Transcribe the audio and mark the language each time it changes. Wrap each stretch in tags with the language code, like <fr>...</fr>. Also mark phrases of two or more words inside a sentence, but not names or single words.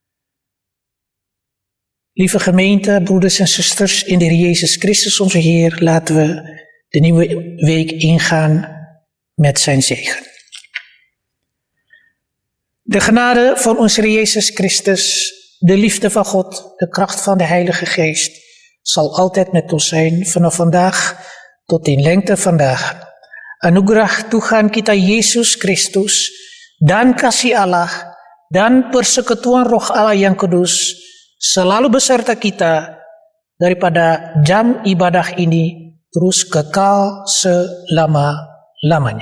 <nl>Lieve gemeente, broeders en zusters in de Heer Jezus Christus onze Heer, laten we de nieuwe week ingaan met zijn zegen. De genade van onze Heer Jezus Christus, de liefde van God, de kracht van de Heilige Geest, zal altijd met ons zijn vanaf vandaag tot in lengte van dagen.</nl> <id>Anugerah Tuhan kita Yesus Kristus dan kasih Allah dan persekutuan Roh Allah yang kudus selalu beserta kita daripada jam ibadah ini terus kekal selama-lamanya.</id>